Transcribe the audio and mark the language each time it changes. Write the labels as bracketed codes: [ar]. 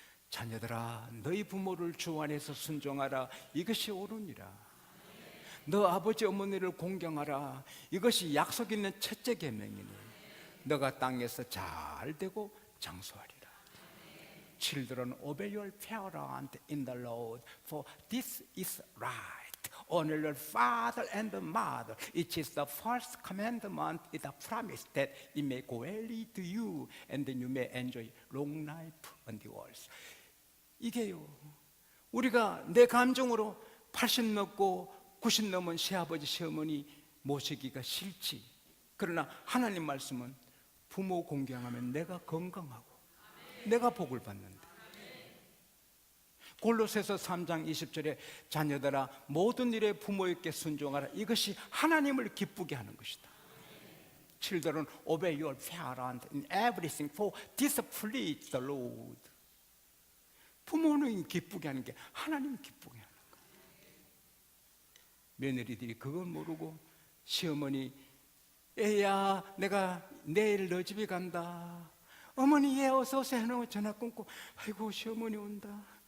[ko] 자녀들아, 너희 부모를 주 안에서 순종하라. 이것이 옳으니라. 너 아버지 어머니를 공경하라. 이것이 약속 있는 첫째 계명이니 너가 땅에서 잘 되고 장수하리라. [en] Children, obey your parents in the Lord, for this is right. Honor your father and mother. It is the first commandment with a promise that it may go well to you and then you may enjoy long life on the earth. [ko] 이게요, 우리가 내 감정으로 80 넘고 90 넘은 시아버지 시어머니 모시기가 싫지. 그러나 하나님 말씀은 부모 공경하면 내가 건강하고 내가 복을 받는다. 골로새서 3장 20절에 자녀들아 모든 일에 부모에게 순종하라. 이것이 하나님을 기쁘게 하는 것이다. [en] Children, obey your parents in everything, for this pleases the Lord. [ko] 부모는 기쁘게 하는 게 하나님 기쁘게 하는 거예요. 며느리들이 그걸 모르고 시어머니, 애야 내가 내일 너 집에 간다. 어머니 예 어서 오세요 해놓고 전화 끊고, 아이고 시어머니 온다.